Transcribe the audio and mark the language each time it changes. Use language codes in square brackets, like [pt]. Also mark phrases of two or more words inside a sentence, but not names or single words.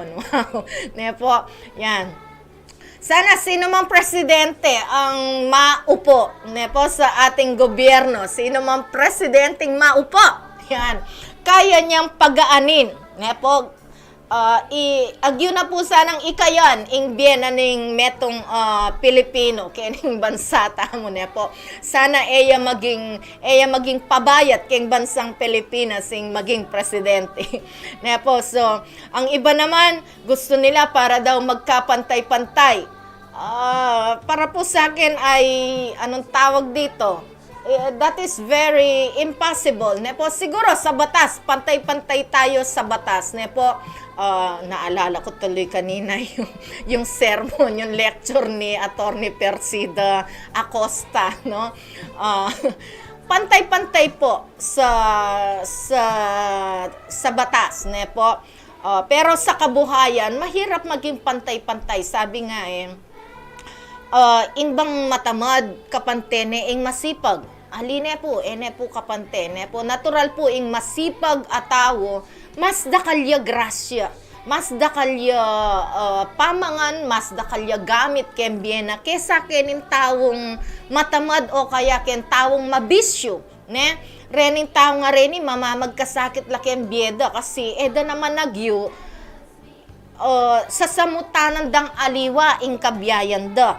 [tl] Wow, ne po, yan. Sana sino mang presidente ang maupo, ne po, sa ating gobyerno, sino mang presidenteng maupo, yan, kaya niyang pagaanin, ne po, [pam] agyo na po sanang ikayan ing biena ning metong Pilipino kening bansa tamo ne [tl] po. [pam] Sana eya maging pabayat keng bansang Pilipinas ing maging presidente. Ne po. [tl] So, ang iba naman gusto nila para daw magkapantay-pantay. Para po sa akin ay anong tawag dito? [en] That is very impossible. [tl] Ne po, siguro sa batas, pantay-pantay tayo sa batas. Ne po, naalala ko tuloy kanina yung sermon, yung lecture ni Attorney Persida Acosta, no? Pantay-pantay po sa batas, ne po. Pero sa kabuhayan, mahirap maging pantay-pantay. [pam] Sabi nga inbang matamad kapantene ing masipag. Aline po, ene po kapantene po. Natural po ing masipag atawo, mas dakalya grasya, mas dakalya pamangan, mas dakalya gamit ken biena kesa kenin tawong matamad o kaya ken tawong mabisyo, ne? Rening tao nga reni mamamagkasakit la ken bieda kasi eda naman nagyo sa samutanan dang aliwa ing kabyayan da.